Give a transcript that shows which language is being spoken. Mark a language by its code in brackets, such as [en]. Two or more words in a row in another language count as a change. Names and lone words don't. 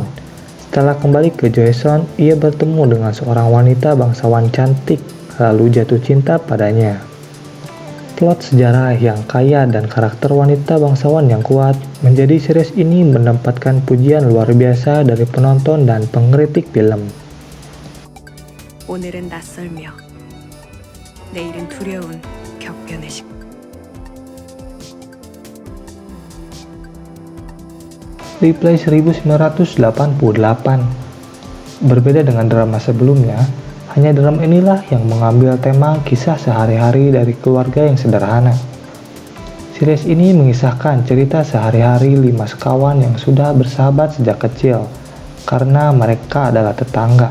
[id] Setelah kembali ke Joseon, ia bertemu dengan seorang wanita bangsawan cantik lalu jatuh cinta padanya. Plot sejarah yang kaya dan karakter wanita bangsawan yang kuat menjadi series ini mendapatkan pujian luar biasa dari penonton dan pengkritik film. [ko] 오늘은 낯설며 내일은 두려운 격변의 식. [id] Replay 1988. Berbeda dengan drama sebelumnya, hanya drama inilah yang mengambil tema kisah sehari-hari dari keluarga yang sederhana. Series ini mengisahkan cerita sehari-hari 5 sekawan yang sudah bersahabat sejak kecil karena mereka adalah tetangga.